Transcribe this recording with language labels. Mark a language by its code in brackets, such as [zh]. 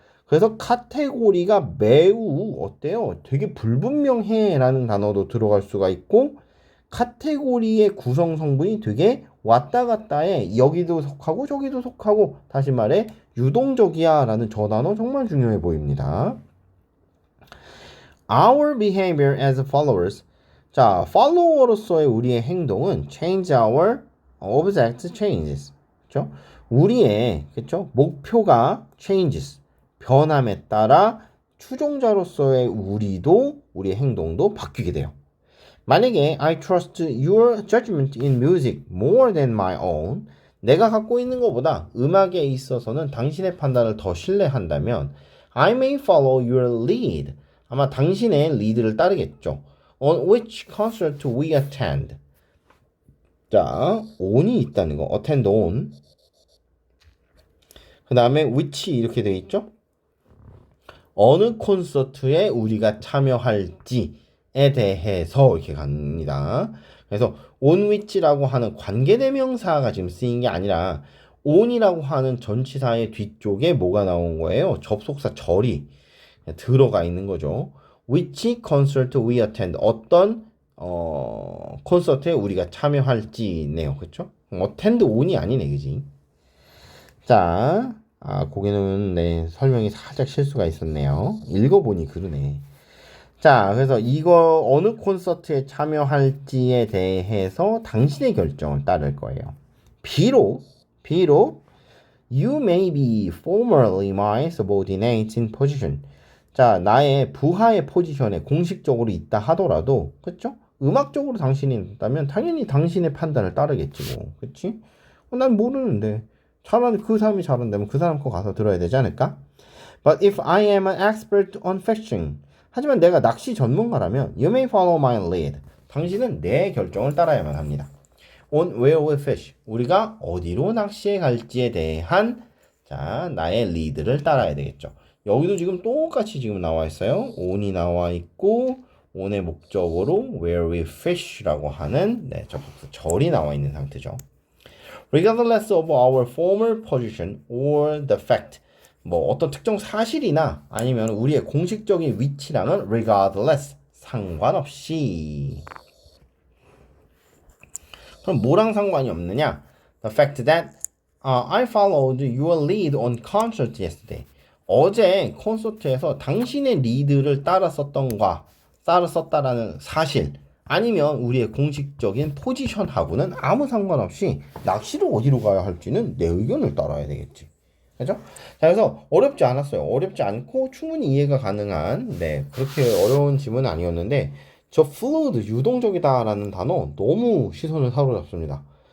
[ko] 그래서 카테고리가 매우 어때요? 되게 불분명해 라는 단어도 들어갈 수가 있고 카테고리의 구성 성분이 되게 왔다 갔다 해. 여기도 속하고 저기도 속하고 다시 말해 유동적이야 라는 저 단어 정말 중요해 보입니다. [en] Our behavior as followers. [ko] 자, 팔로워로서의 우리의 행동은 [en] change our object changes. [ko] 그렇죠? 우리의 그렇죠? 목표가 changes. 변함에 따라 추종자로서의 우리의 행동도 바뀌게 돼요. 만약에 [en] I trust your judgment in music more than my own. [ko] 내가 갖고 있는 것보다 음악에 있어서는 당신의 판단을 더 신뢰한다면 [en] I may follow your lead. [ko] 아마 당신의 리드를 따르겠죠. [en] On which concert we attend. [ko] 자, on이 있다는 거. attend on. 그 다음에 which 이렇게 되어 있죠. 어느 콘서트에 우리가 참여할지에 대해서 이렇게 갑니다. 그래서 on which라고 하는 관계대명사가 지금 쓰인 게 아니라 on이라고 하는 전치사의 뒤쪽에 뭐가 나온 거예요? 접속사 절이 들어가 있는 거죠. [en] Which concert we attend. [ko] 어떤 콘서트에 우리가 참여할지네요. 그렇죠? attend on이 아니네. 그지? 자, 거기는 네, 설명이 살짝 실수가 있었네요. 읽어보니 그러네. 자, 그래서 이거 어느 콘서트에 참여할지에 대해서 당신의 결정을 따를 거예요. 비록 [en] You may be formerly my subordinate in position. [ko] 자, 나의 부하의 포지션에 공식적으로 있다 하더라도, 그쵸? 음악적으로 당신이 있다면 당연히 당신의 판단을 따르겠지 뭐, 그치? 난 모르는데 차라리 그 사람이 잘한다면 그 사람 거 가서 들어야 되지 않을까? [en] But if I am an expert on fishing, [ko] 하지만 내가 낚시 전문가라면 [en] You may follow my lead. [ko] 당신은 내 결정을 따라야만 합니다. [en] On where we fish. [ko] 우리가 어디로 낚시에 갈지에 대한 자, 나의 리드를 따라야 되겠죠. 여기도 지금 똑같이 지금 나와 있어요. on이 나와 있고 on의 목적으로 where we fish라고 하는 네, 접속사 절이 나와 있는 상태죠. [en] Regardless of our former position or the fact. [ko] 뭐 어떤 특정 사실이나 아니면 우리의 공식적인 위치랑은 regardless 상관없이. 그럼 뭐랑 상관이 없느냐? [en] The fact that I followed your lead on concert yesterday. [ko] 어제 콘서트에서 당신의 리드를 따랐었다라는 사실 아니면 우리의 공식적인 포지션하고는 아무 상관없이 낚시를 어디로 가야 할지는 내 의견을 따라야 되겠지. 그죠? 자, 그래서 어렵지 않았어요. 어렵지 않고 충분히 이해가 가능한 네, 그렇게 어려운 질문은 아니었는데 저 fluid, 유동적이다라는 단어 너무 시선을 사로잡습니다.